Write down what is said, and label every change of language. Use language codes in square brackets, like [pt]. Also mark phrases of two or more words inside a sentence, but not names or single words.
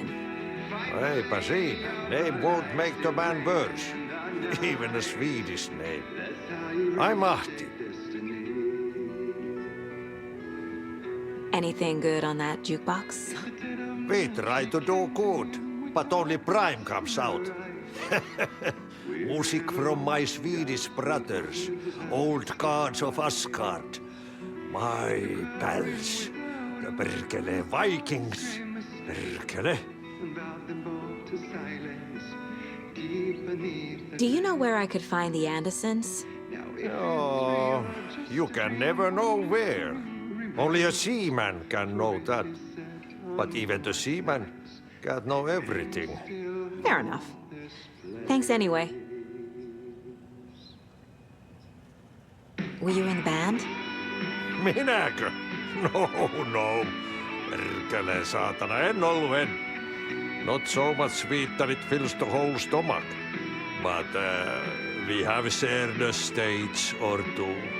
[fi] Eipä siinä. [en] Name won't make the man worse. Even a Swedish name. I'm Ahti. Anything good on that jukebox? We try to do good, but only Prime comes out. Music from my Swedish brothers, old gods of Asgard. My pals, the perkele Vikings. Perkele. Do you know where I could find the Andersons? Oh, you can never know where. Only a seaman can know that. But even the seaman can't know everything. Fair enough. Thanks anyway. Were you in the band? [fi] Minäkö? No. Perkele saatana, en ollut. [en] Not so much sweet that it fills the whole stomach. But we have shared a stage or two.